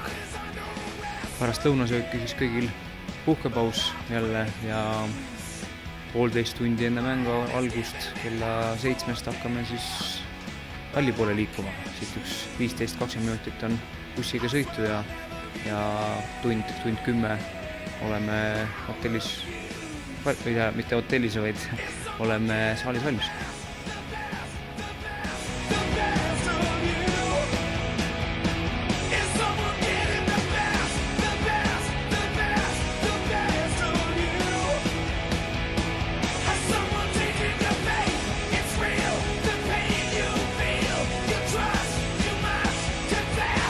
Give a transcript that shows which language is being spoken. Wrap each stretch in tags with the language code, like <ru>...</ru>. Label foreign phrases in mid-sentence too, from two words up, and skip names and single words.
<et>Pärast lõunasööki siis kõigil puhkepaus jälle ja 1,5 tundi enne mängu algust kella 7 hakkame siis halli poole liikuma. Siit üks 15-20 minutit on bussiga sõitu ja tund 10 oleme hotellis, mitte hotellis, vaid oleme saalis valmis.</et> <en>The best of you. Is someone getting the best of you? Has someone taken your faith? It's real, the pain you feel. You trust, you must confess.</en>